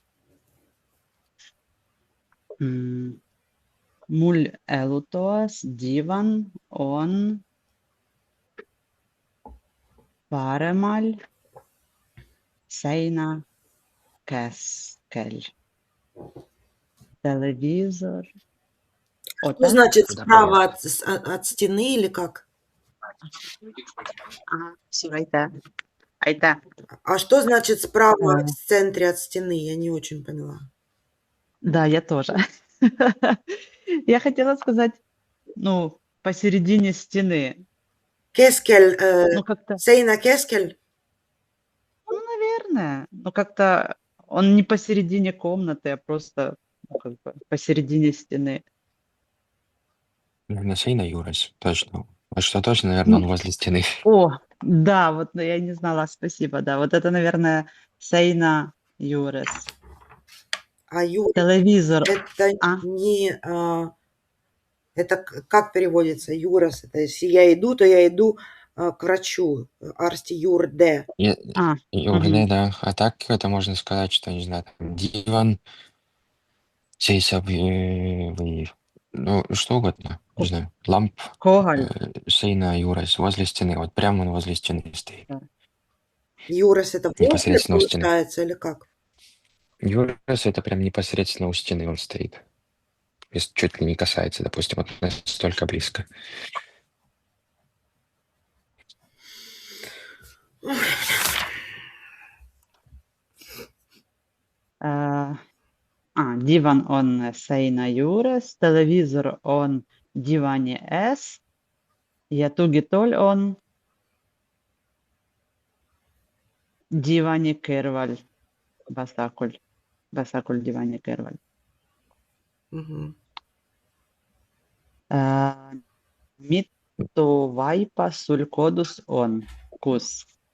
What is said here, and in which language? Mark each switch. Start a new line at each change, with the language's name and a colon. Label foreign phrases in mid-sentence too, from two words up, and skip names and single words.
Estonian: Mul elutoas diivan on paremal seina keskel.
Russian: Телевизор. Что значит справа от стены или как? Все, aitäh. А что значит справа в центре от стены? Я не очень поняла. Да, я тоже. Я хотела сказать, посередине стены.
Estonian: Keskel,
Russian: как-то...
Estonian: seina keskel?
Russian: Наверное. Как-то он не посередине комнаты, а просто посередине стены. Наверное,
Estonian: seina juures,
Russian: точно. Вот что точно, наверное, он возле стены. О, да, вот я не знала, спасибо, да. Вот это, наверное,
Estonian: seina juures.
Russian: А юрес, Телевизор. это не... Это как переводится? Юрес. Это если я иду, то я иду к врачу.
Estonian: arsti juurde.
Russian: Юрде, да. А так это можно сказать, что, не знаю, диван,
Estonian: seisab või
Russian: что угодно, не знаю,
Estonian: lamp seina juures,
Russian: возле стены, вот прямо возле стены стоит. Юрес это непосредственно у стены. Получается или как? Юрес это прям непосредственно у стены он стоит. Если чуть ли не касается, допустим, вот настолько близко.
Estonian: Divan on seina juures, televiisor on divani ees ja tugitool on divani kõrval, vasakul divani kõrval. Mitu vaipa sul kodus on? Kus?